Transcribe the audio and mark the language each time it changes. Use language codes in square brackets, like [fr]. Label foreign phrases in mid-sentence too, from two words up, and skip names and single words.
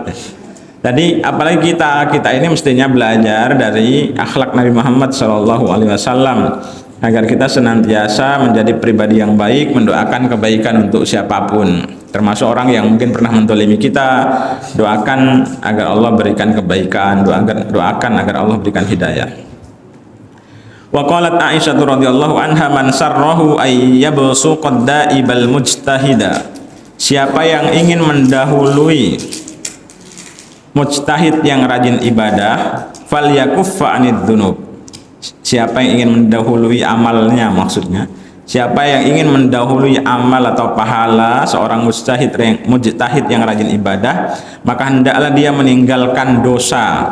[id] Jadi apalagi kita ini mestinya belajar dari akhlak Nabi Muhammad SAW agar kita senantiasa menjadi pribadi yang baik, mendoakan kebaikan untuk siapapun, termasuk orang yang mungkin pernah mentolimi kita. Doakan agar Allah berikan kebaikan, doakan agar Allah berikan hidayah. [ar] وقالت عائشة رضي الله عنها من سره أن يسبق الدائب المجتهد. [id] Siapa yang ingin mendahului mujtahid yang rajin ibadah, [ar] فليكف عن الذنوب. [id] Siapa yang ingin mendahului amalnya, maksudnya siapa yang ingin mendahului amal atau pahala seorang mujtahid yang rajin ibadah, maka hendaklah dia meninggalkan dosa.